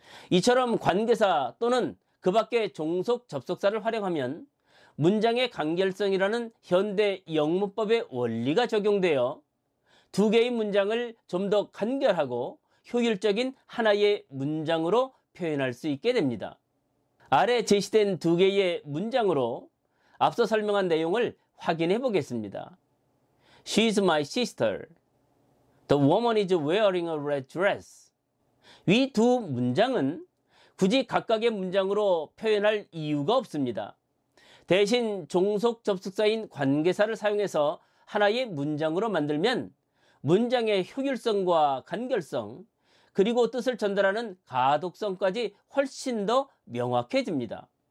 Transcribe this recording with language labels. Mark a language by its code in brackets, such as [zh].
[ko] 이처럼 관계사 또는 그 밖의 종속 접속사를 활용하면 문장의 간결성이라는 현대 영문법의 원리가 적용되어 두 개의 문장을 좀 더 간결하고 효율적인 하나의 문장으로 표현할 수 있게 됩니다. 아래 제시된 두 개의 문장으로 앞서 설명한 내용을 확인해 보겠습니다. [en] She's my sister. The woman is wearing a red dress. [ko] 위 두 문장은 굳이 각각의 문장으로 표현할 이유가 없습니다. 대신 종속 접속사인 관계사를 사용해서 하나의 문장으로 만들면 문장의 효율성과 간결성, 그리고 뜻을 전달하는 가독성까지 훨씬 더 명확해집니다.